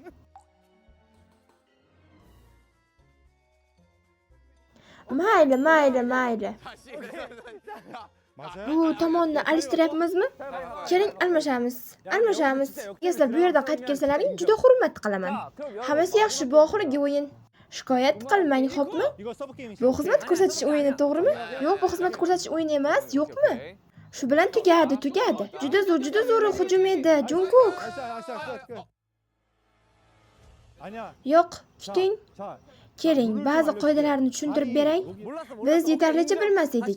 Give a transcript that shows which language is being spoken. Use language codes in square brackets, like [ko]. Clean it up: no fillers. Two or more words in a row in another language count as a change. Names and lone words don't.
[uz] Mayli. [ko] 맞아요? [uz] Bu tomonni alishtiryapmizmi? Keling, almashamiz. Sizlar bu yerdan qaytib kelsalaring, juda hurmat qilaman. Hammasi yaxshi, bu oxirgi o'yin. Shikoyat qilmang, xo'pmi? [ko] 이거 서브 게임이 [uz] Bu xizmat ko'rsatish o'yini, to'g'rimi? Yo'q, bu xizmat ko'rsatish o'yini emas, yo'qmi? Shu bilan tugadi. Juda zo'r hujum edi, Jungkook. [ko] 아니야. [uz] Yo'q, kuting. [ko] 자, [uz] Keling, ba'zi qoidalarni tushuntirib beray. Biz yetarlicha bilmas edik.